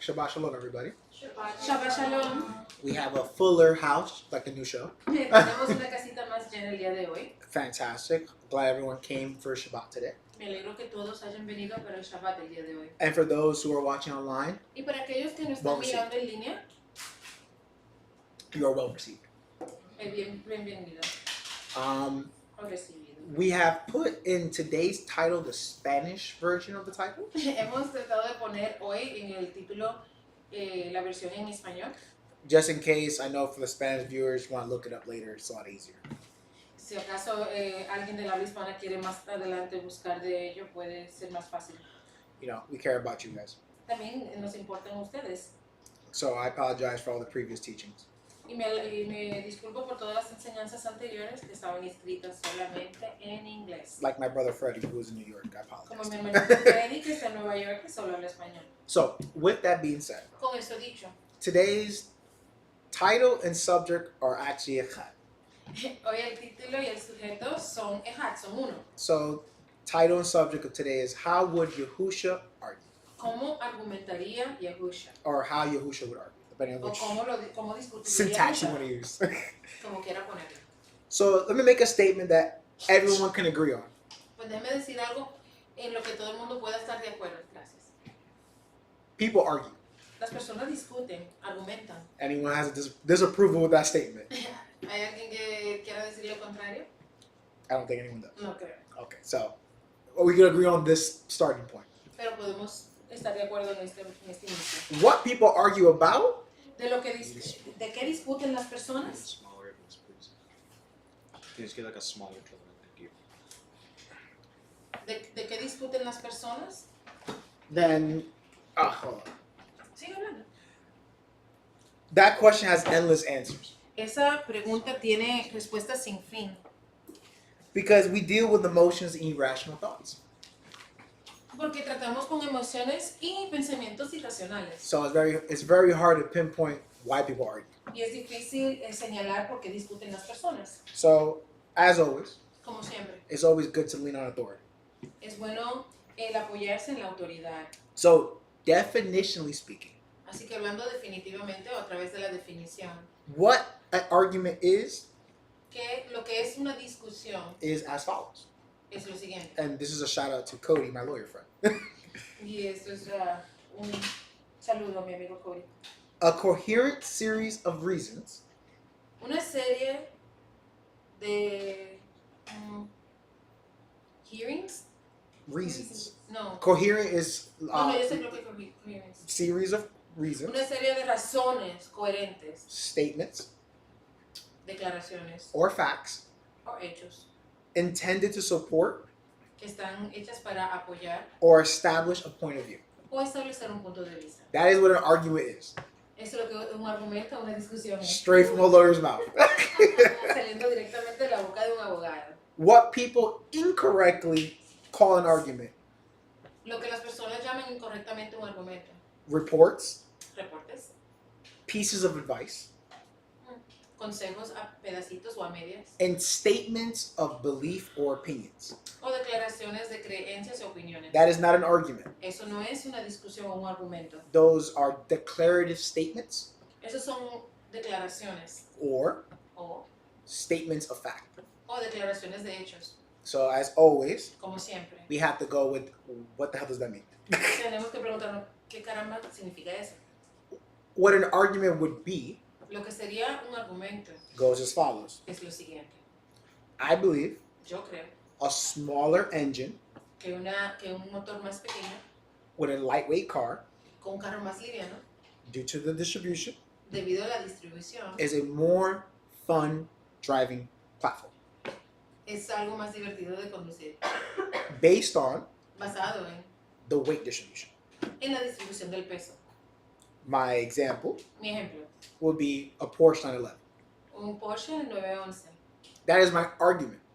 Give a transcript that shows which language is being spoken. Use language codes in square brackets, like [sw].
[en] Shabbat shalom, everybody. Shabbat shalom. We have a fuller house, like the new show. [es] Tenemos una casita más llena el día de hoy. [en] Fantastic. Glad everyone came for Shabbat today. [es] Me alegro que todos hayan venido para el Shabbat el día de hoy. [en] And for those who are watching online, [es] Y para aquellos que nos están mirando en línea, [en] you are well received. [es] Bienvenido. Recibido. [en] We have put in today's title the Spanish version of the title. [es] Hemos tratado de poner hoy en el título la versión en español. [en] Just in case, I know for the Spanish viewers, you want to look it up later, it's a lot easier. [es] Si acaso alguien de la habla hispana quiere más adelante buscar de ello, puede ser más fácil. [en] You know, we care about you guys. [es] También nos importan ustedes. [en] So I apologize for all the previous teachings. [es] Y me disculpo por todas las enseñanzas anteriores que estaban escritas solamente en inglés. [en] Like my brother Freddie, who was in New York, I [es] Como [en] apologize. [es] mi hermanito Freddy, que está en Nueva York, que solo habla español. [en] So, with that being said, [es] Con eso dicho, [en] today's title and subject are actually echad. [es] hoy el título y el sujeto son ejad, son uno. [en] So, title and subject of today is how would Yahusha argue, [es] ¿Cómo argumentaría Yahusha? [en] or how Yahusha would argue, depending on [es] O [en] which [es] cómo discutiría [en] syntax you [es] Yahusha, [en] want to use. [es] como quiera ponerlo. [en] So, let me make a statement that everyone can agree on. [es] Pues déjeme decir algo en lo que todo el mundo pueda estar de acuerdo. Gracias. [en] People argue. [es] Las personas discuten, argumentan. [en] Anyone has a disapproval with that statement? [es] ¿Hay alguien que quiera decir lo contrario? [en] I don't think anyone does. [es] No creo. [en] Okay, so we can agree on this starting point. [es] Pero podemos estar de acuerdo en este inicio. [en] What people argue about [es] ¿De qué discuten las personas? [en] Smaller, please. Can you just get like a smaller drum? Thank you. [es] ¿De qué discuten las personas? [en] then hold on. [es] Sigue hablando. [en] That question has endless answers [es] Esa pregunta tiene respuestas sin fin. [en] because we deal with emotions and irrational thoughts. [es] Porque tratamos con emociones y pensamientos irracionales. [en] So it's very hard to pinpoint why people argue. [es] Y es difícil señalar por qué discuten las personas. [en] So as always, [es] Como siempre, [en] it's always good to lean on authority. [es] es bueno el apoyarse en la autoridad. [en] So definitionally speaking, [es] Así que hablando definitivamente o a través de la definición, [en] what an argument is [es] que lo que es una discusión [en] as follows. [es] es lo siguiente. [en] And this is a shout out to Cody, my lawyer friend. [es] Y esto es un saludo a mi amigo Cody. [en] A coherent series of reasons [es] Una serie de hearings. [en] reasons. [es] No. [en] Coherent is [es] No, yo sé lo que es hearings. [en] series of reasons, [es] Una serie de razones coherentes, [en] statements, [es] declaraciones [en] or facts [es] o hechos [en] intended to support [es] que están hechas para apoyar [en] or establish a point of view. [es] o establecer un punto de vista. [en] That is what an argument is. [es] Eso es lo que un argumento o una discusión es. [en] Straight from a lawyer's mouth. [es] Saliendo directamente de la boca de un abogado. [en] What people incorrectly call an argument: [es] Lo que las personas llaman incorrectamente un argumento. [en] reports, [es] Reportes, [en] pieces of advice, [es] consejos a pedacitos o a medias, [en] and statements of belief or opinions. [es] o declaraciones de creencias o opiniones. [en] That is not an argument. [es] Eso no es una discusión o un argumento. [en] Those are declarative statements [es] Esos son declaraciones [en] or [es] o [en] statements of fact. [es] declaraciones de hechos, [en] So as always, [es] como siempre. [en] we have to go with what the hell does that mean? [es] Tenemos que preguntarnos qué caramba significa eso. [en] What an argument would be [es] Lo que sería un argumento [en] goes as follows. [es] es lo siguiente. [en] I believe [es] Yo creo [en] a smaller engine [es] que un motor más pequeño [en] with a lightweight car, [es] con un carro más liviano, [en] due to the distribution, [es] debido a la distribución, [en] is a more fun driving platform [es] es algo más divertido de conducir, [en] based on [es] basado [en] the weight distribution. [es] en la distribución del peso. [en] My example [es] Mi ejemplo, [en] would be a Porsche 911. [es] un Porsche 911. [en] That is my argument.